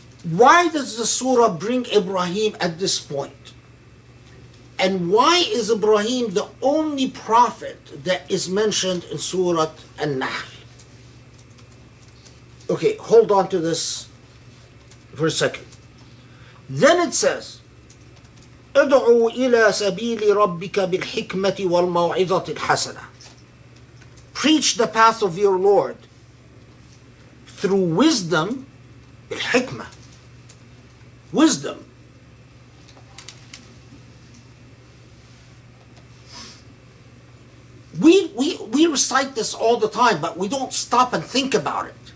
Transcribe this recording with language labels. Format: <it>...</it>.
<en>Why does the surah bring Ibrahim at this point? And why is Ibrahim the only prophet that is mentioned in Surah An-Nahl? Okay, hold on to this for a second. Then it says,</en> <ar>ادعو إلى سبيل ربك بالحكمة والموعظة الحسنة.</ar> <en>Preach the path of your Lord through wisdom, الحكمة. Wisdom. We recite this all the time, but we don't stop and think about it.</en>